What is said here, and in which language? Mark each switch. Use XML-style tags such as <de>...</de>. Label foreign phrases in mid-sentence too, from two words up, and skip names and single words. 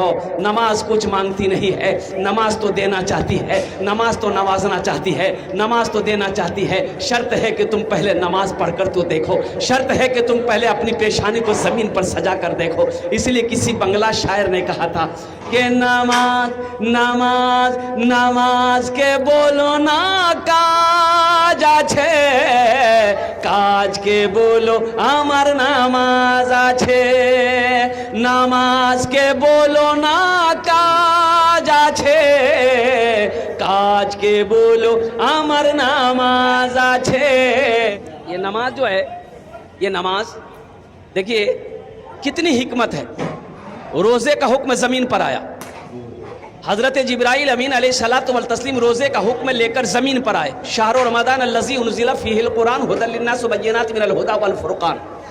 <ur>نماز کچھ مانگتی نہیں ہے, نماز تو دینا چاہتی ہے, نماز تو نوازنا چاہتی ہے, نماز تو دینا چاہتی ہے. شرط ہے کہ تم پہلے نماز پڑھ کر تو دیکھو, شرط ہے کہ تم پہلے اپنی پیشانی کو زمین پر سجا کر دیکھو. اس لیے کسی بنگلہ شاعر نے کہا تھا کہ نماز نماز</ur> <bn>নামাজ কে বলো না কাজ আছে, কাজ কে বলো আমার নামাজ আছে. নামাজ কে বলো না কাজ আছে, কাজ কে বলো আমার নামাজ আছে.</bn> <ur>یہ نماز جو ہے, یہ نماز دیکھیے کتنی حکمت ہے. روزے کا حکم زمین پر آیا, حضرت جبرائیل امین علیہ الصلوۃ والتسلیم روزے کا حکم لے کر زمین پر آئے.</ur> <ar>شہر رمضان الذی انزل فیہ القرآن ھدی للناس وبینات من الھدی والفرقان.</ar>